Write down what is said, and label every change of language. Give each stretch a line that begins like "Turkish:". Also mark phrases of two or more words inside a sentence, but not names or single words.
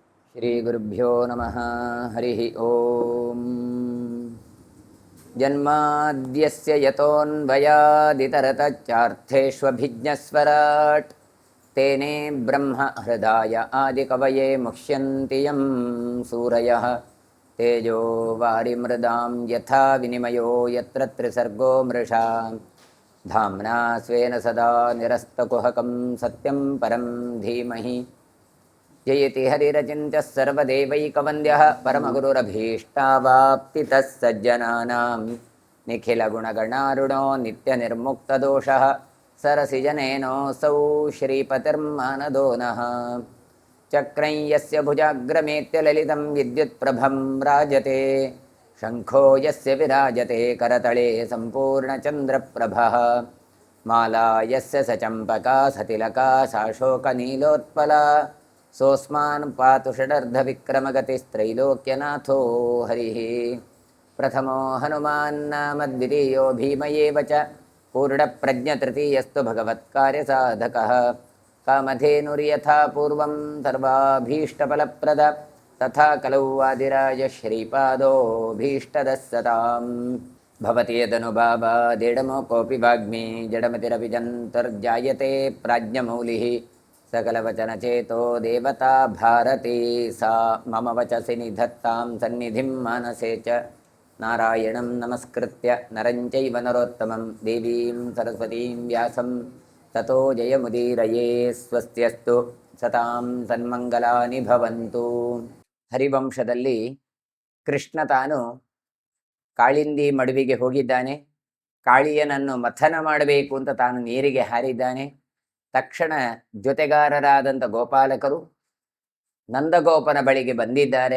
Sanskrit: ಶ್ರೀಗುರುಭ್ಯೋ ನಮಃ. ಹರಿ ಓಂ. ಜನ್ಮಾದ್ಯಸ್ಯ ಯತೋನ್ವಯಾದಿತರತಶ್ಚಾರ್ಥೇಷ್ವಭಿಜ್ಞಸ್ವರಾಟ್ ತೇನೇ ಬ್ರಹ್ಮ ಹೃದಯ ಆದಿಕವಯೇ ಮುಹ್ಯಂತಿ ಯಂ ಸೂರಯಃ ತೇಜೋ ವಾರಿಮೃದಾಂ ಯಥಾ ವಿನಿಮಯೋ ಯತ್ರ ತ್ರಿಸರ್ಗೋ ಮೃಷಾ ಧಾಮ್ನಾ ಸ್ವೇನ ಸದಾ ನಿರಸ್ತಕುಹಕಂ ಸತ್ಯಂ ಪರಂ ಧೀಮಹಿ ಜಯತಿ ಹರಿರಚಿಂತ್ಯಃ ಸರ್ವದೇವೈಕವಂದ್ಯಃ ಪರಮಗುರುರಭೀಷ್ಟಾವಾಪ್ತಿತಃ ಸಜ್ಜನಾನಾಂ ನಿಖಿಲಗುಣಗಣಾರುಣೋ ನಿತ್ಯನಿರ್ಮುಕ್ತದೋಷಃ ಸರಸಿಜನೇನೋऽಸೌ ಶ್ರೀಪತಿರ್ಮಾನದೋ ನಃ. ಚಕ್ರಂ ಯಸ್ಯ ಭುಜಾಗ್ರಮೇತ್ಯ ಲಲಿತಂ ವಿದ್ಯುತ್ಪ್ರಭಂ ರಾಜತೆ ಶಂಖೋ ಯಸ್ಯ ವಿರಾಜತೆ ಕರತಳೆ ಸಂಪೂರ್ಣಚಂದ್ರಪ್ರಭಃ. ಮಾಲಾ ಯಸ್ಯ ಸಚಂಪಕಾ ಸತಿಲಕಾ ಸಾಶೋಕನೀಲೋತ್ಪಲಾ ಸೋಸ್ಮಾನ್ ಪಾತು ಷಡರ್ಧವಿಕ್ರಮಗತಿಸ್ತ್ರೈಲೋಕ್ಯನಾಥೋ ಹರಿಃ. ಪ್ರಥಮೋ ಹನುಮಾನ್ ನಾಮ ದ್ವಿತೀಯೋ ಭೀಮ ಏವ ಚ ಪೂರ್ಣಪ್ರಜ್ಞತೃತೀಯಸ್ತು ಭಗವತ್ಕಾರ್ಯಸಾಧಕಃ. ಕಾಮಧೇನುರ್ಯಥಾ ಪೂರ್ವಂ ಸರ್ವಾಭೀಷ್ಟಫಲಪ್ರದ ತಥಾ ಕಲೌ ವಾದಿರಾಜ ಶ್ರೀಪಾದೋ ಭೀಷ್ಟದಃ ಸತಾಂ. ಭವತಿ ಯದನುಭಾವಾದಿಡಮೋ ಕೋಪಿ ವಾಗ್ಮಿ ಜಡಮತಿರವಿಜಂತರ್ಜಾಯತೆ ಪ್ರಾಜ್ಞಮೌಲಿಃ. ಸಕಲವಚನಚೇತೋ ದೇವತಾ ಭಾರತೀ ಸಾ ಮಮ ವಚಸಿ ನಿಧತ್ತಾಂ ಸನ್ನಿಧಿಂ ಮಾನಸೇ ಚ. ನಾರಾಯಣಂ ನಮಸ್ಕೃತ್ಯ ನರಂ ಚೈವ ನರೋತ್ತಮಂ ದೇವೀಂ ಸರಸ್ವತೀಂ ವ್ಯಾಸಂ ತತೋ ಜಯಮುದೀರಯೇ. ಸ್ವಸ್ತ್ಯಸ್ತು ಸತಾಂ ಸನ್ಮಂಗಲಾನಿ ಭವಂತು.
Kannada: ಹರಿವಂಶದಲ್ಲಿ ಕೃಷ್ಣ ತಾನು ಕಾಳಿಂದಿ ಮಡುವಿಗೆ ಹೋಗಿದ್ದಾನೆ. ಕಾಳಿಯನನ್ನು ಮಥನ ಮಾಡಬೇಕು ಅಂತ ತಾನು ನೀರಿಗೆ ಹಾರಿದ್ದಾನೆ. ತಕ್ಷಣ ಜೊತೆಗಾರರಾದಂಥ ಗೋಪಾಲಕರು ನಂದಗೋಪನ ಬಳಿಗೆ ಬಂದಿದ್ದಾರೆ.